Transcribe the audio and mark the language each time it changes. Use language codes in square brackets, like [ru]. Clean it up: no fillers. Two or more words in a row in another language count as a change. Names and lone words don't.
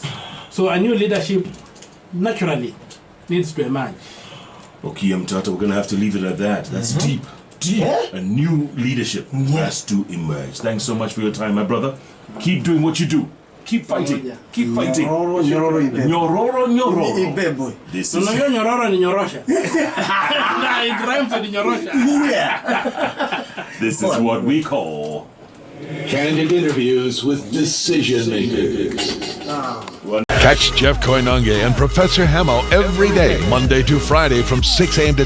[en] So a new leadership naturally needs to emerge. Okay, Omtatah, we're going to have to leave it at that. That's deep. Yeah. A new leadership has to emerge. Thanks so much for your time, my brother. Keep doing what you do. Keep fighting. yeah. Keep fighting. [sw] Nyororo, nyororo, ibe. Nyororo, nyororo. Ibe, [en] boy. This No, is... [sw] yo nyororo ni nyorosha. [en] Nah, it rhymes with nyorosha. Yeah. This is what we call... Candid interviews with decision makers. Catch Jeff Koinange and Professor Hamo every day, Monday to Friday from 6 a.m.